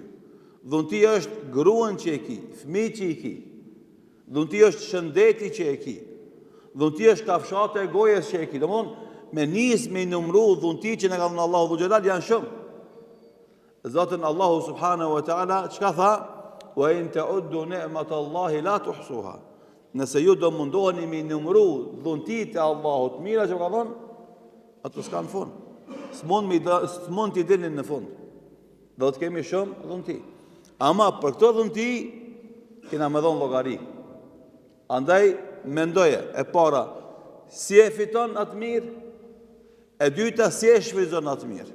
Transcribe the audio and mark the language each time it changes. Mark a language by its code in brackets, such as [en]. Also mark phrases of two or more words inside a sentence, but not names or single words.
[sq] Dhunti është gruan që e ki, fëmijë që i ki. Dhunti është shëndeti që e ki. Dhunti është kafshate e gojës që e ki. Domthon, me nisë me numëru dhunti që ne ka dhënë Allahu [ar] ذو الجلال [sq] janë shumë. Zotën Allahu [ar] سبحانه وتعالى [sq] çka tha? [ar] وإن تعدوا نعمة الله لا تحصوها. [sq] Nëse ju do mundoheni me numëru dhuntit e Allahut mira që ka dhënë, ato s'kan fund. S'mund t'i dilnin në fund. Do të kemi shumë dhunti. Ama për këto dhunti kena me dhonë llogari. Andaj mendoje, e para, si e fiton atë mirë, e dyta si e shfrytëzon atë mirë.